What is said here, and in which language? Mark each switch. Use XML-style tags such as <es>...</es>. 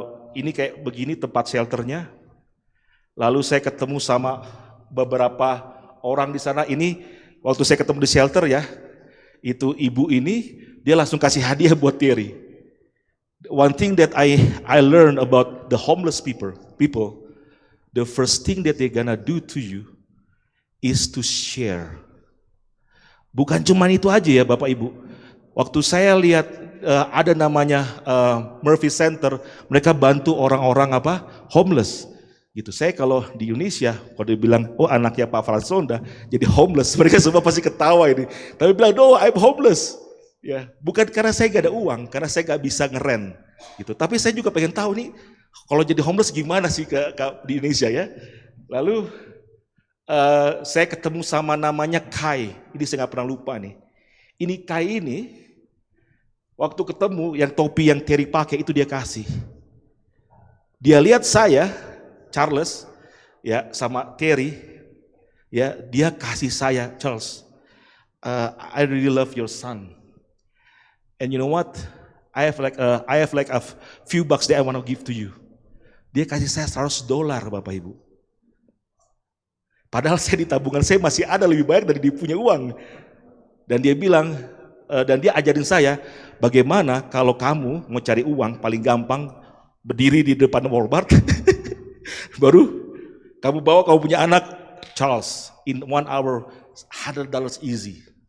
<id>Ini kayak begini tempat shelternya. Lalu saya ketemu sama beberapa orang di sana. Ini waktu saya ketemu di shelter ya, itu ibu ini dia langsung kasih hadiah buat Terry.</id> <en>One thing that I learned about the homeless people, the first thing that they gonna do to you is to share.</en> <id>Bukan cuma itu aja ya Bapak Ibu. Waktu saya lihat ada namanya Murphy Center, mereka bantu orang-orang homeless. Gitu. Saya kalau di Indonesia, kalau dia bilang, oh anaknya Pak Fransonda jadi homeless, mereka semua pasti ketawa ini. Tapi bilang,</id> <en>no, I'm homeless.</en> <id>Ya, bukan karena saya gak ada uang, karena saya gak bisa ngeren. Gitu. Tapi saya juga pengen tahu nih, kalau jadi homeless gimana sih di Indonesia ya. Lalu saya ketemu sama namanya Kai, ini saya gak pernah lupa nih. Ini Kai ini, waktu ketemu yang topi yang Terry pakai itu dia kasih. Dia lihat saya, Charles, ya sama Terry, ya dia kasih saya, Charles,</id> <en>I really love your son. And you know what? I have like a few bucks that I want to give to you.</en> <id>Dia kasih saya $100 Bapak Ibu. Padahal saya di tabungan saya masih ada lebih banyak dari dia punya uang. Dan dia bilang, dan dia ajarin saya, bagaimana kalau kamu mau cari uang paling gampang berdiri di depan Walmart, baru kamu bawa kamu punya anak, Charles,</id> <en>in 1 hour $100 easy.</en>